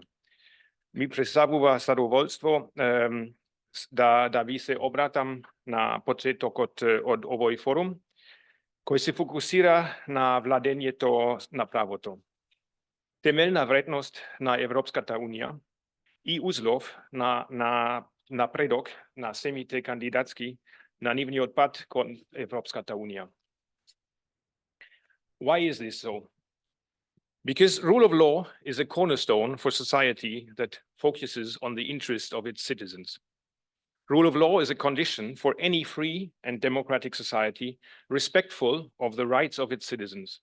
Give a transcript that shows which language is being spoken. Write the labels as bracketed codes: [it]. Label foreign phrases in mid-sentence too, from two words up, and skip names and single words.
[mk] Ми представува задоволство да ви се обратам на почетокот од овој форум, кој се фокусира на владењето на правото. Темелна вредност на Европската унија и узлов на напредок на семите кандидатски на нивниот пат кон Европската унија. [en] Why is this so? Because rule of law is a cornerstone for society that focuses on the interest of its citizens. Rule of law is a condition for any free and democratic society respectful of the rights of its citizens.